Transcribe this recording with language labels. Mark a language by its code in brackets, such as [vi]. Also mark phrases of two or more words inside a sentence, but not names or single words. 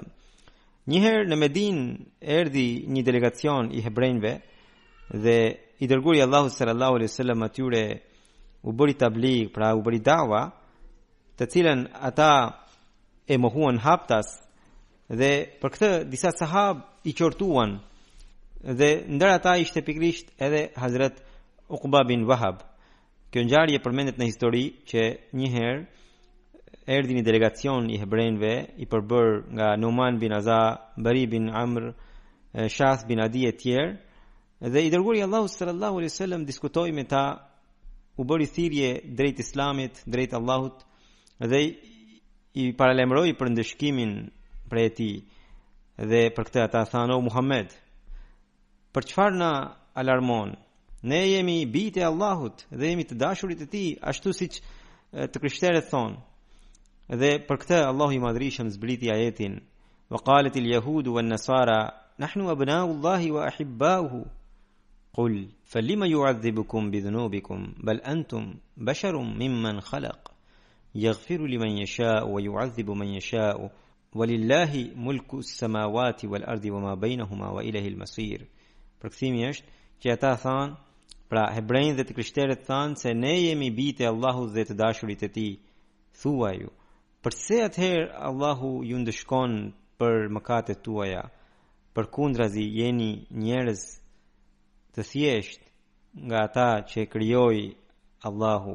[sq] Një herë në Medinë erdhi një delegacion i hebrejve dhe i dërguari Allahu [ar] صلى الله عليه وسلم [sq] atyre u bëri tabligh, pra u bëri dawa, të cilën ata e mohuan haptas dhe për këtë disa sahab i qortuan dhe ndër ata ishte pikërisht edhe Hazrat Uqba bin Wahab. Kjo ngjarje përmendet në histori që një herë erdhi një delegacion i hebrejve i përbër nga Numan bin Aza, Bari bin Amr, Shath bin Adi e tjerë dhe i dërguari Allahu [ar] صلى الله عليه وسلم [sq] diskutoi me ta, u bëri thirrje drejt Islamit, drejt Allahut dhe i paralajmëroi për ndëshkimin prej tij. Dhe për këtë ata thanë: "O Muhammed, për çfarë na alarmon? Ne jemi bijtë e Allahut dhe jemi të dashurit e tij, ashtu siç të krishterët thonë." Dhe për këtë Allahu i Madhrishëm zbriti ajetin: [ar] "وقالت اليهود والنصارى نحن أبناء الله وأحباؤه قل فلم يعذبكم بذنوبكم بل أنتم بشر ممن خلق يغفر لمن يشاء ويعذب من يشاء ولله ملك السماوات والأرض وما بينهما وإليه المصير." [sq] Përkthimi është që ata thanë, pra hebrejt dhe të krishterët thanë se ne jemi bijtë e Allahut dhe të dashurit e tij. Thuaju, përse atëherë Allahu ju ndëshkon për mëkatet tuaja? Përkundrazi jeni njerëz të thjesht nga ata që krijoi Allahu.